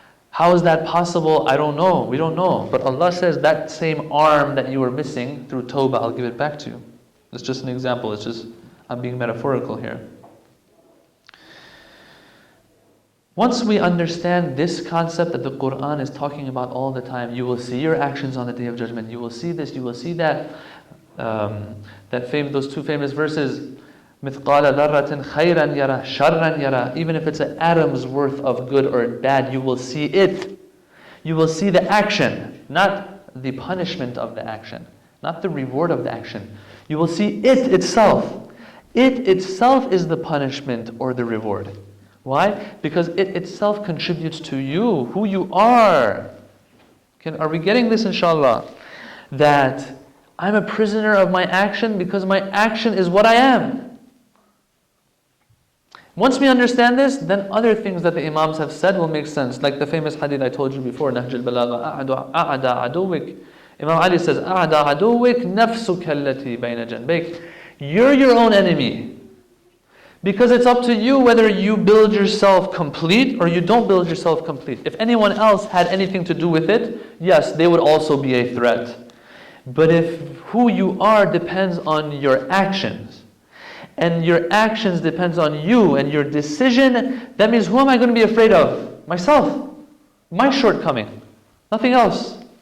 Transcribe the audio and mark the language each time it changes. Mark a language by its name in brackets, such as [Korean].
[English] How is that possible? I don't know. We don't know. But Allah says that same arm that you were missing through tawbah, I'll give it back to you. It's just an example. I'm being metaphorical here. Once we understand this concept that the Quran is talking about all the time, you will see your actions on the Day of Judgment. You will see this, you will see that. Those two famous verses, [Arabic] مِثْقَالَ ذَرَّةٍ خَيْرًا يَرَى شَرًّا يَرَى. [English] Even if it's an atom's worth of good or bad, you will see it. You will see the action, not the punishment of the action, not the reward of the action. You will see it itself. It itself is the punishment or the reward. Why? Because it itself contributes to you, who you are. Are we getting this, inshallah? That I'm a prisoner of my action because my action is what I am. Once we understand this, then other things that the Imams have said will make sense. Like the famous hadith I told you before, Nahj al-Balagha, [Arabic] أَعْدَى عَدُوِّكَ. [English] Imam Ali says, [Arabic] أَعْدَى عَدُوِّكَ نَفْسُكَ الَّتِي بَيْنَ جَنْبَيْكَ. [English] You're your own enemy. Because it's up to you whether you build yourself complete or you don't build yourself complete. If anyone else had anything to do with it, yes, they would also be a threat. But if who you are depends on your actions, and your actions depends on you and your decision, that means who am I going to be afraid of? Myself. My shortcoming. Nothing else.